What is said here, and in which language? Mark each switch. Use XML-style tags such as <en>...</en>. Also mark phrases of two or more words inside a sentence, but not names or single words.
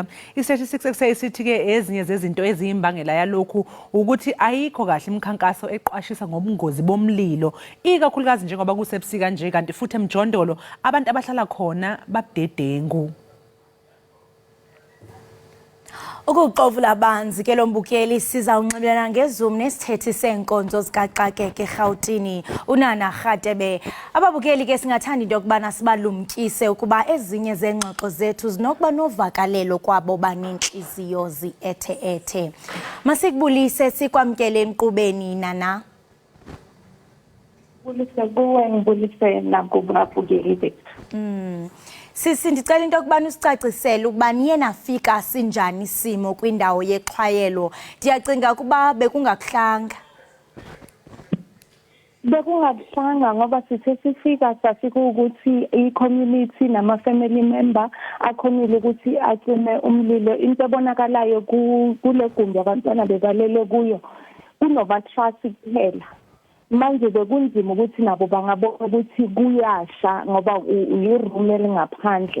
<zu>I-Statistics SA sithi ke ezinye zezinto eziyimbangela yalokhu ukuthi ayikho kahle imikhankaso eqwashisa ngobungozi bomlilo, ikakhulukazi njengoba kusebusika nje kanti futhi emjondolo abantu abahlala khona babudedengu.</zu> <xh>Ukuqovula abanzi ke lombukeli siza unxibelelana ngeZoom nesithethi senkonzo zikaxakeke eGauteng uNana Rhatebe. Ababukeli ke singathanda into yokubana sibalumkise ukuba ezinye zengxoxo zethu zinokuba novakalelo kwabo banenhliziyo ziethe. Masikubulise sikwamkele enkqubeni Nana.</xh> <zu>Bulise kuwe ngibulise nakubabukeli bethu.</zu> <xh>Sisi ndicela into yokubana usicacisele ukuba niye nafika sinjani isimo kwindawo yexhwayelo. Ndiyacinga ukuba bekungakuhlanga.</xh> <zu>Bekungakuhlanga ngoba sithe sifika safika ukuthi i-community nama-family member akhonile ukuthi acime umlilo.</zu> <xh>Into ebonakalayo kule gumbi abantwana bebalele kuyo kunoba-trust kuphela.</xh> <zu>Manje bekunzima ukuthi nabo bangabona ukuthi kuyasha ngoba uyiroom elingaphandle.</zu>